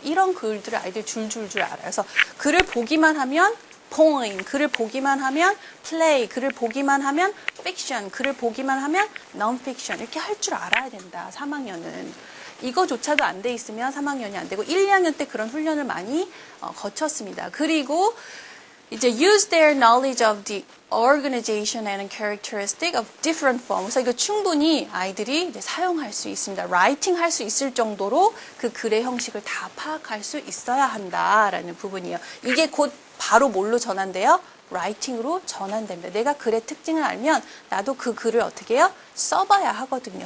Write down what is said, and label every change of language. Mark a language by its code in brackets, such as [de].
[ko] 이런 글들을 아이들 줄줄줄 알아요. 그래서 글을 보기만 하면 poem, 글을 보기만 하면 play, 글을 보기만 하면 fiction, 글을 보기만 하면 non-fiction 이렇게 할 줄 알아야 된다. 3학년은. 이거조차도 안 돼 있으면 3학년이 안 되고 1, 2학년 때 그런 훈련을 많이 거쳤습니다. 그리고 이제 [en] use their knowledge of the organization and characteristic of different forms. [ko] 그래서 이거 충분히 아이들이 이제 사용할 수 있습니다. 라이팅 할 수 있을 정도로 그 글의 형식을 다 파악할 수 있어야 한다라는 부분이에요. 이게 곧 바로 뭘로 전환돼요? 라이팅으로 전환됩니다. 내가 글의 특징을 알면 나도 그 글을 어떻게 해요? 써봐야 하거든요.